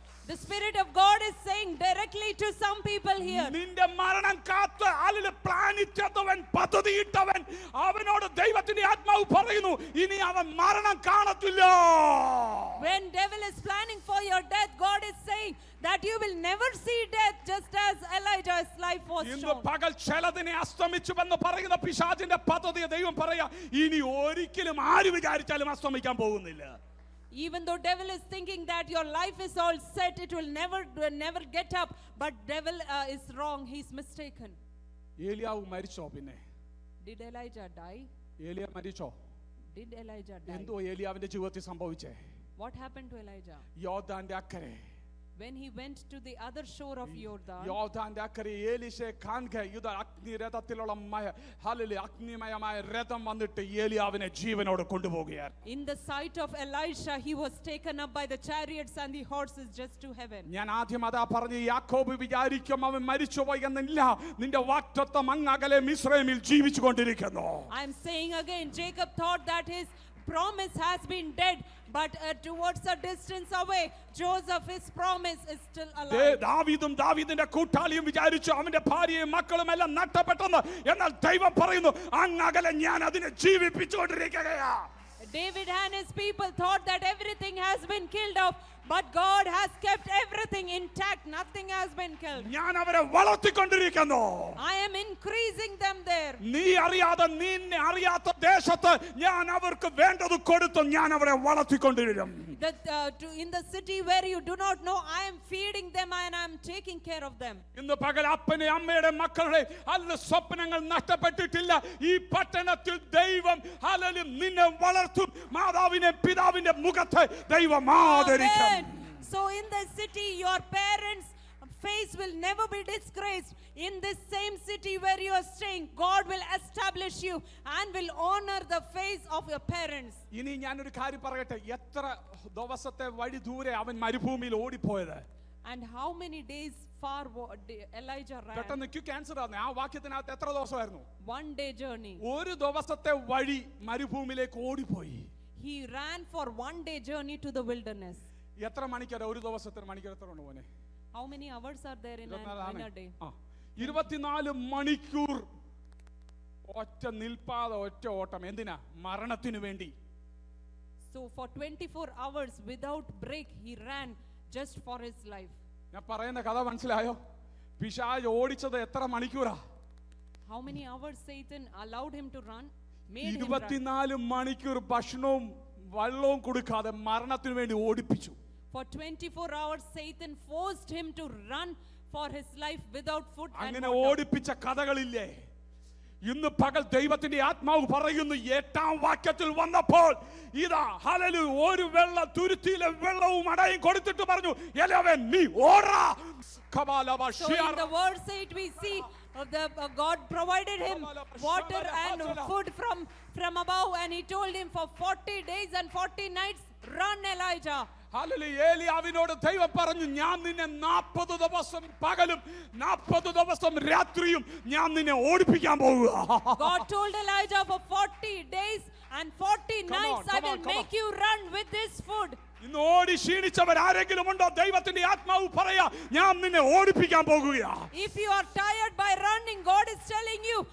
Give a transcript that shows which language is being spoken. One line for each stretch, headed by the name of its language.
English: The Spirit of God is saying directly to some people here.
Malayalam: നിന്റെ മരണം കാത്ത് ആളിൽ പ്ലാനിട്ടവൻ പദ്ധതിയിട്ടവൻ അവനോട് ദൈവത്തിന്റെ ആത്മാവ് പറയുന്നു ഇനി അവൻ മരണം കാണത്തില്ല.
English: When devil is planning for your death, God is saying that you will never see death, just as Elijah's life was
Malayalam: ഇന്ന്
English: shown.
Malayalam: പകൽ ചിലതിനെ അസ്തമിച്ചുവെന്ന് പറയുന്ന പിശാചിന്റെ പദ്ധതി ദൈവം പറയാ ഇനി ഒരിക്കലും ആര് വിചാരിച്ചാലും അസ്തമിക്കാൻ പോകുന്നില്ല.
English: Even though devil is thinking that your life is all set, it will never get up. But devil is wrong. He's mistaken.
Malayalam: ഏലിയാവ് മരിച്ചോ? പിന്നെ
English: Did Elijah die?
Malayalam: ഏലിയ മരിച്ചോ?
English: Did Elijah die?
Malayalam: എന്തോ ഏലിയാവിന്റെ ജീവിതത്തിൽ സംഭവിച്ചേ?
English: What happened to Elijah?
Malayalam: യോർദാന്റെ അക്കരെ
English: When he went to the other shore of Jordan,
Malayalam: യോർദാന്റെ അക്കരെ ഏലീശയെ കാണുക ഇത് അഗ്നിരഥത്തിലുള്ള ഹല്ലേലൂയ അഗ്നിമയമായ രഥം വന്നിട്ട് ഏലിയാവിനെ ജീവനോട് കൊണ്ടുപോകുകയാണ്.
English: in the sight of Elisha, he was taken up by the chariots and the horses just to heaven.
Malayalam: ഞാൻ ആദ്യം അതാ പറഞ്ഞു യാക്കോബ് വിചാരിക്കും അവൻ മരിച്ചുപോയി എന്നില്ല. നിന്റെ വാഗ്ദത്തം അങ്ങകലെ മിസ്രയീമിൽ ജീവിച്ചു കൊണ്ടിരിക്കുന്നു.
English: I am saying again, Jacob thought that his promise has been dead, but towards a distance away, Joseph, his promise is still alive.
Malayalam: ദാവീദും ദാവീദിന്റെ കൂട്ടാളിയും വിചാരിച്ചു അവന്റെ ഭാര്യയും മക്കളും എല്ലാം നഷ്ടപ്പെട്ടെന്ന്. എന്നാൽ ദൈവം പറയുന്നു അങ്ങകലെ ഞാൻ അതിനെ ജീവിപ്പിച്ചുകൊണ്ടിരിക്കുകയാ.
English: David and his people thought that everything has been killed off, but God has kept everything intact. Nothing has been killed.
Malayalam: ഞാൻ അവരെ വളർത്തിക്കൊണ്ടിരിക്കുന്നു.
English: I am increasing them there.
Malayalam: നീ അറിയാതെ നിന്നെ അറിയാത്ത ദേശത്ത് ഞാൻ അവർക്ക് വേണ്ടത് കൊടുത്തു ഞാൻ അവരെ വളർത്തിക്കൊണ്ടിരിക്കും.
English: In the city where you do not know, I am feeding them and I am taking care of them.
Malayalam: ഇന്ന് പകൽ അപ്പനെ അമ്മയുടെ മക്കളുടെ അല്ല സ്വപ്നങ്ങൾ നഷ്ടപ്പെട്ടിട്ടില്ല. ഈ പട്ടണത്തിൽ ദൈവം ഹല്ലേലൂയ നിന്നെ വളർത്തും. മാതാവിനെ പിതാവിന്റെ മുഖത്തെ ദൈവം ആദരിക്കും.
English: So in the city, your parents' face will never be disgraced. In this same city where you are staying, God will establish you and will honor the face of your parents.
Malayalam: ഇനി ഞാനൊരു കാര്യം പറയട്ടെ. എത്ര ദിവസത്തെ വഴി ദൂരെ അവൻ മരുഭൂമിയിൽ ഓടിപ്പോയത്?
English: And how many days far Elijah ran?
Malayalam: പെട്ടെന്ന് ക്യാൻസർ ആണ്. ആ വാക്യത്തിനകത്ത് എത്ര ദിവസമായിരുന്നു?
English: 1 day journey.
Malayalam: ഒരു ദിവസത്തെ വഴി മരുഭൂമിയിലേക്ക് ഓടിപ്പോയി.
English: He ran for 1 day journey to the wilderness.
Malayalam: എത്ര മണിക്കൂർ? ഒരു ദിവസത്തിന് മണിക്കൂർ എത്ര ഉണ്ട് മോനെ?
English: How many hours are there in a day?
Malayalam: 24 മണിക്കൂർ ഒറ്റ നിൽപ്പാതെ ഒറ്റ ഓട്ടം. എന്തിനാ? മരണത്തിനു വേണ്ടി.
English: So for 24 hours without break he ran just for his life.
Malayalam: ഞാൻ പറയുന്ന കഥ മനസ്സിലായോ? പിശാച് ഓടിച്ചത് എത്ര മണിക്കൂറാ?
English: How many hours Satan allowed him to run? Made him run.
Malayalam: 24 മണിക്കൂർ ഭക്ഷണവും വെള്ളവും കൊടുക്കാതെ മരണത്തിനു വേണ്ടി ഓടിപ്പിച്ചു.
English: For 24 hours Satan forced him to run for his life without food and
Malayalam: അങ്ങനെ
English: water.
Malayalam: ഓടിപ്പിച്ച കഥകളില്ലേ? ഇന്ന് പകൽ ദൈവത്തിന്റെ ആത്മാവ് പറയുന്നു, 8-ാം വാക്യത്തിൽ വന്നപ്പോൾ ഇതാ ഹല്ലേലൂയ ഒരു വെള്ള തുരുത്തിയിലെ വെള്ളവും അടയും കൊടുത്തിട്ട് പറഞ്ഞു, എലവൻ നീ ഓടാ.
English: So in the verse 8 we see God provided him water and food from above, and he told him for 40 days and 40 nights run Elijah.
Malayalam: Hallelujah. ഏലിയാവിനോട് ദൈവം പറഞ്ഞു, ഞാൻ നിന്നെ 40 ദിവസം പകലും 40 ദിവസം രാത്രിയും ഞാൻ നിന്നെ ഓടിപ്പിക്കാൻ പോകുക.
English: God told Elijah for 40 days and 40 nights I will make you run with this food.
Malayalam: ഇന്ന് ഓടി ക്ഷീണിച്ചവർ ആരെങ്കിലും ഉണ്ടോ? ദൈവത്തിന്റെ ആത്മാവ് പറയാ, ഞാൻ നിന്നെ ഓടിപ്പിക്കാൻ പോകുകയാ.
English: If you are tired by running, God is telling you,